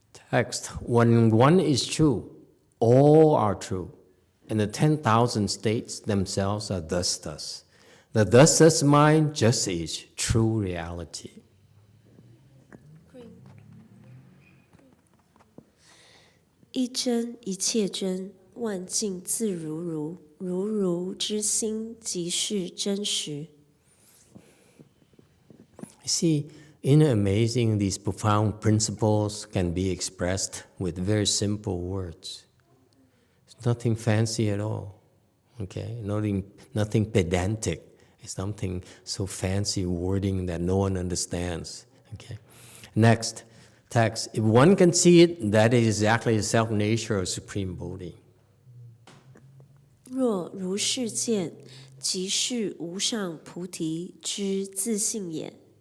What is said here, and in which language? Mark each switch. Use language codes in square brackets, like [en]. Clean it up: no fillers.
[en] Text: when one is true, all are true. And the 10,000 states themselves are thus. The thus mind just is true reality. [zh] 一真一切真，万境自如如，如如之心即是真实。 [en] See, isn't it amazing these profound principles can be expressed with very simple words? It's nothing fancy at all, okay? Nothing pedantic. It's something so fancy wording that no one understands, okay? Next, text. If one can see it, that is exactly the self-nature of Supreme Bodhi. [zh] 若如是见，即是无上菩提之自性也。